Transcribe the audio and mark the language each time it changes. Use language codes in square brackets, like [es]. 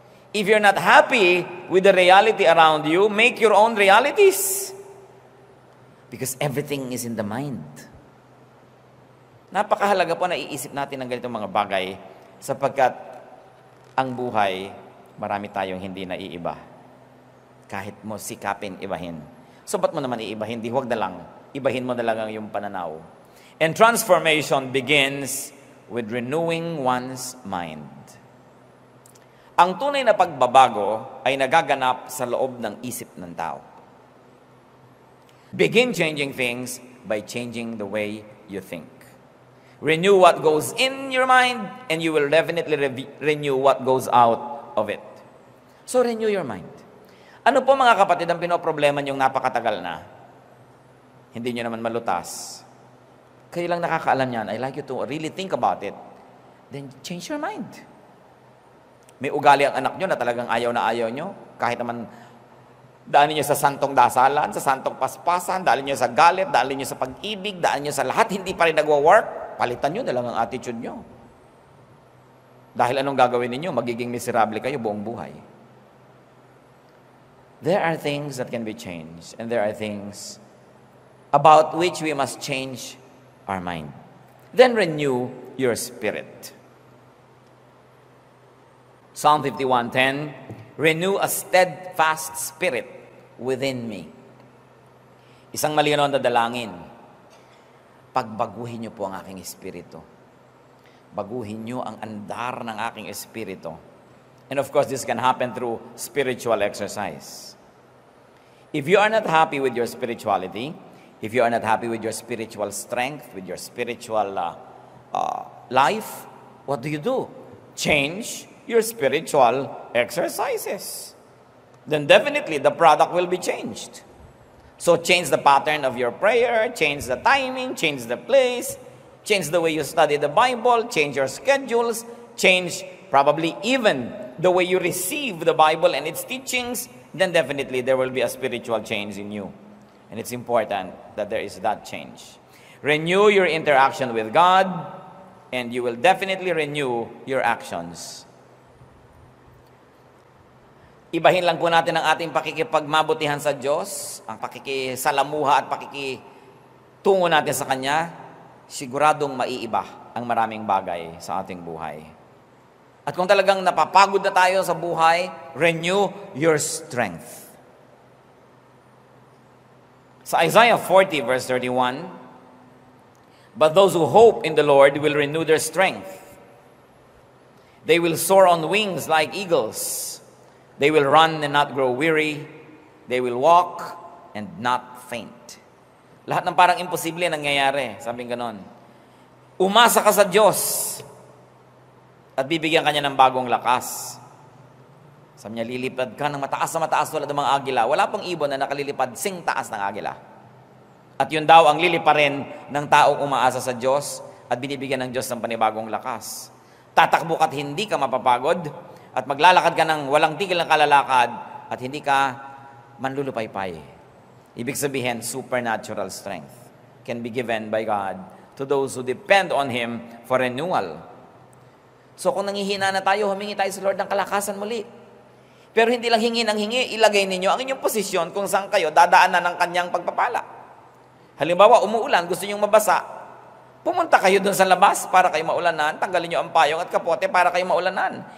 [en] If you're not happy with the reality around you, make your own realities. Because everything is in the mind. [tl] Napakahalaga po na iisip natin ng ganitong mga bagay sapagkat ang buhay, marami tayong hindi naiiba. Kahit mo sikapin, ibahin. So ba't mo naman iibahin? Di, huwag na lang. Ibahin mo na lang ang iyong pananaw. [en] And transformation begins with renewing one's mind. [tl] Ang tunay na pagbabago ay nagaganap sa loob ng isip ng tao. [en] Begin changing things by changing the way you think. Renew what goes in your mind, and you will definitely renew what goes out of it. So renew your mind. [tl] Ano po mga kapatid ang pinoproblema niyong napakatagal na? Hindi niyo naman malutas. Kayo lang nakakaalam niyan. [en] I like you to really think about it. Then change your mind. [tl] May ugali ang anak niyo na talagang ayaw na ayaw niyo. Kahit naman daanin niyo sa santong dasalan, sa santong paspasan, daanin niyo sa galit, daanin niyo sa pag-ibig, daanin niyo sa lahat, hindi pa rin nagwa-work. Palitan nyo na lang ang attitude nyo. Dahil anong gagawin ninyo? Magiging miserable kayo buong buhay. [en] There are things that can be changed, and there are things about which we must change our mind. Then renew your spirit. Psalm 51:10, renew a steadfast spirit within me. Isang malinaw na dalangin. Pagbaguhin niyo po ang aking espiritu. Baguhin niyo ang andar ng aking espiritu. And of course, this can happen through spiritual exercise. If you are not happy with your spirituality, if you are not happy with your spiritual strength, with your spiritual life, what do? Change your spiritual exercises. Then definitely the product will be changed. So change the pattern of your prayer, change the timing, change the place, change the way you study the Bible, change your schedules, change probably even the way you receive the Bible and its teachings, then definitely there will be a spiritual change in you. And it's important that there is that change. Renew your interaction with God, and you will definitely renew your actions. [tl] Ibahin lang po natin ang ating pakikipagmabutihan sa Diyos, ang pakikisalamuha at pakikitungo natin sa Kanya, siguradong maiiba ang maraming bagay sa ating buhay. At kung talagang napapagod na tayo sa buhay, [en] renew your strength. Sa Isaiah 40 verse 31, but those who hope in the Lord will renew their strength. They will soar on wings like eagles. They will run and not grow weary. They will walk and not faint. [tl] Lahat ng parang imposible nangyayari. Sabing ganon. Umasa ka sa Diyos at bibigyan ka niya ng bagong lakas. Sabi niya, lilipad ka ng mataas na mataas tulad ng mga agila. Wala pang ibon na nakalilipad sing taas ng agila. At yun daw ang liliparin ng taong umaasa sa Diyos at binibigyan ng Diyos ng panibagong lakas. Tatakbo ka't hindi ka mapapagod at maglalakad ka ng walang tigil ng kalalakad at hindi ka manlulupaypay. Ibig sabihin, [en] supernatural strength can be given by God to those who depend on Him for renewal. [tl] So kung nanghihina na tayo, humingi tayo sa Lord ng kalakasan muli. Pero hindi lang hingi ng hingi, ilagay ninyo ang inyong posisyon kung saan kayo dadaanan ng kanyang pagpapala. Halimbawa, umuulan, gusto nyong mabasa, pumunta kayo dun sa labas para kayo maulanan, tanggalin nyo ang payong at kapote para kayo maulanan.